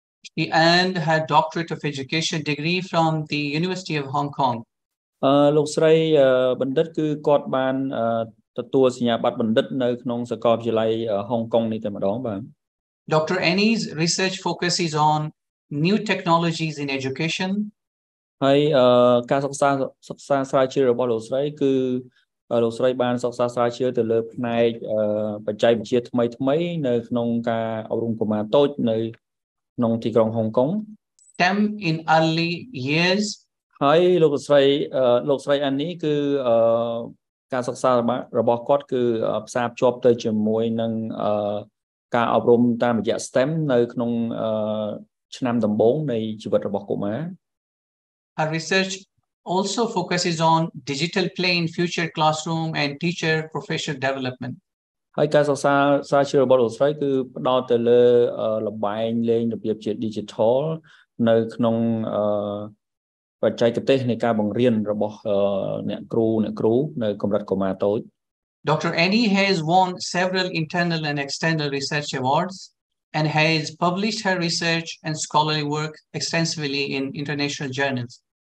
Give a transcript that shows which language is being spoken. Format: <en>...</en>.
<en>She earned her doctorate of education degree from the University of Hong Kong.</en> <km>លោកស្រីបណ្ឌិតគឺគាត់បានទទួលសញ្ញាបត្របណ្ឌិតនៅក្នុងសាកលវិទ្យាល័យហុងកុងនេះតែម្ដងបាទ</km> <en>Dr. Annie's research focuses on new technologies in education.</en> <km>ហើយការសិក្សាស្រាវជ្រាវរបស់លោកស្រីគឺលោកស្រីបានសិក្សាស្រាវជ្រាវទៅលើផ្នែកបច្ចេកវិទ្យាថ្មីនៅក្នុងការអប់រំកុមារតូចនៅក្នុងទីក្រុងហុងកុង</km> <en>STEM in early years</en> <km>ហើយលោកស្រីអាននេះគឺការសិក្សារបស់គាត់គឺផ្សារភ្ជាប់ទៅជាមួយនឹងការអប់រំតាមរយៈ STEM នៅក្នុងឆ្នាំដំបូងនៃជីវិតរបស់កុមារ</km> <en>Her research also focuses on digital play in future classroom and teacher professional development.</en> <km>ហើយការសិក្សាស្រាវជ្រាវរបស់លោកស្រីគឺផ្ដោតទៅលើល្បែងលេងរបៀបជា digital នៅក្នុងបច្ចេកទេសនៃការបង្រៀនរបស់អ្នកគ្រូនៅកម្រិតកុមារតូច</km> <en>Dr. Annie has won several internal and external research awards and has published her research and scholarly work extensively in international journals.</en>